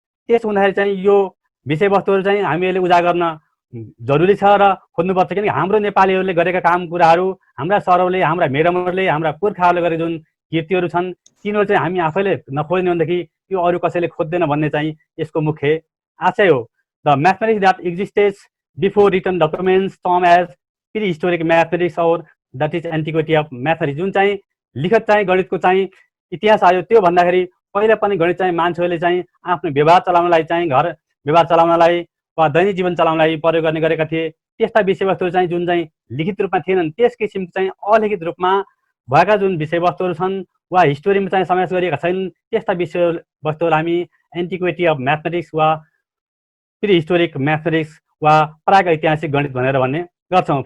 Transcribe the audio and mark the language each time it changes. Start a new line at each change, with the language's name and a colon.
Nepali: त्यस हुँदाखेरि चाहिँ यो विषयवस्तुहरू चाहिँ हामीहरूले उजागर गर्न जरुरी छ र खोज्नुपर्छ। किनकि हाम्रो नेपालीहरूले गरेका काम कुराहरू, हाम्रा सरहरूले, हाम्रा म्याडमहरूले, हाम्रा पुर्खाहरूले गरेका जुन कृतिहरू छन्, तिनीहरू चाहिँ हामी आफैले नखोज्ने भनेदेखि यो अरू कसैले खोज्दैन भन्ने चाहिँ यसको मुख्य आशय हो।
English: The mathematics that existed before written documents term as prehistoric mathematics or that is antiquity of mathematics.
Nepali: जुन चाहिँ लिखित चाहिँ गणितको चाहिँ इतिहास आयो, त्यो भन्दाखेरि पहिला पनि गणित चाहिँ मान्छेहरूले चाहिँ आफ्नो व्यवहार चलाउनलाई चाहिँ घर व्यवहार चलाउनलाई वा दैनिक जीवन चलाउनलाई प्रयोग गर्ने गरेका थिए। त्यस्ता विषयवस्तुहरू चाहिँ जुन चाहिँ लिखित रूपमा थिएनन्, त्यस किसिमको चाहिँ अलिखित रूपमा भएका जुन विषयवस्तुहरू छन् वा हिस्टोरीमा चाहिँ समावेश गरिएका छैनन्, त्यस्ता विषयवस्तुहरू हामी एन्टिक्विटी अफ म्याथमेटिक्स वा प्रि हिस्टोरिक म्याथमेटिक्स वा प्राग ऐतिहासिक गणित भनेर भन्ने गर्छौँ।